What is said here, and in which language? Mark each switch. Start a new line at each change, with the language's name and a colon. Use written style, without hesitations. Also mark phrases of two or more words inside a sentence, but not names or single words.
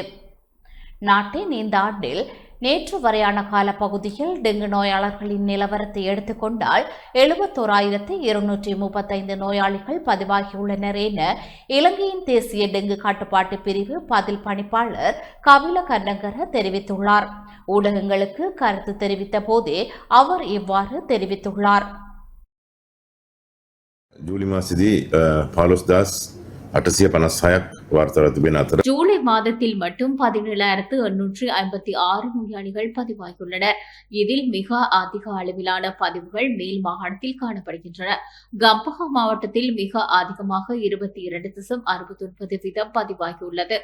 Tamil: நாட்டின் இந்த ஆண்டில் நேற்று வரையான காலப்பகுதியில் டெங்கு நோயாளர்களின் நிலவரத்தை எடுத்துக்கொண்டால் 71,235 நோயாளிகள் பதிவாகியுள்ளனர் என இலங்கையின் தேசிய டெங்கு கட்டுப்பாட்டு பிரிவு பதில் பணிப்பாளர் கபில கர்ணங்கர தெரிவித்துள்ளார். ஊடகங்களுக்கு கருத்து தெரிவித்த போதே அவர் இவ்வாறு தெரிவித்துள்ளார்.
Sinhala: ජූලි මාසෙදී 15,856ක් වාර්තාව තිබෙන අතර
Tamil: ஜூலை மாதத்தில் மட்டும் 17,856 நோயாளிகள் பதிவாகியுள்ளனர். இதில் மிக அதிக அளவிலான பதிவுகள் மேல் மாகாணத்தில் காணப்படுகின்றன. கம்பஹா மாவட்டத்தில் மிக அதிகமாக 22.69% பதிவாகியுள்ளது.